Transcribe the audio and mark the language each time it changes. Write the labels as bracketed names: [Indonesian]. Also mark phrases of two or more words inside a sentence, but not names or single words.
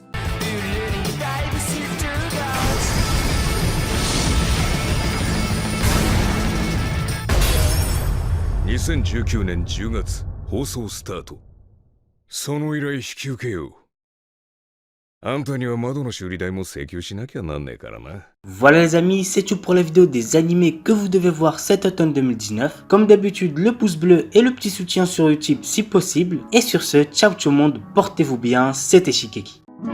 [Japanese] 2019 年10月放送スタート。その依頼引き受けよう。あんたには窓の修理代も請求しなきゃなんねえからな。 [French] Voilà les amis, c'est tout pour la vidéo des animés que vous devez voir cet automne 2019. Comme d'habitude, le pouce bleu et le petit soutien sur YouTube si possible. Et sur ce, ciao tout le monde, portez-vous bien, c'était Shikeki.